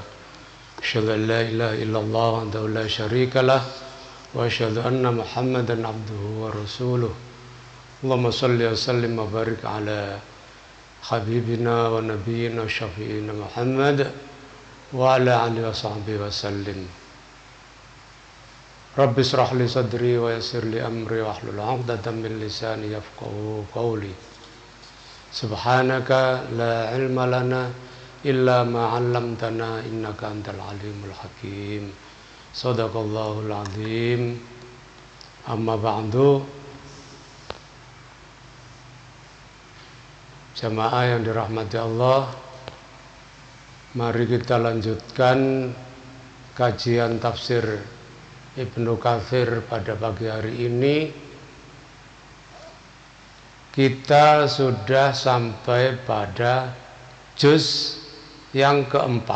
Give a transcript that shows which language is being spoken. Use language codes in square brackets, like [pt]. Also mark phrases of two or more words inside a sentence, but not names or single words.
[ar] أشهد أن لا إله إلا الله وحده لا شريك له وأشهد أن محمدا عبده ورسوله. اللهم صل وسلم وبارك على حبيبنا ونبينا وشفيعنا محمد وعلى آله وصحبه وسلم. رب اشرح لي صدري ويسر لي أمري واحلل عقدة من لساني يفقهوا قولي. سبحانك لا علم لنا إلا ما علمتنا إنك أنت العليم الحكيم. صدق الله العظيم. أما بعد. [id] Jamaah yang dirahmati Allah, mari kita lanjutkan kajian tafsir Ibnu Katsir pada pagi hari ini. Kita sudah sampai pada juz yang keempat.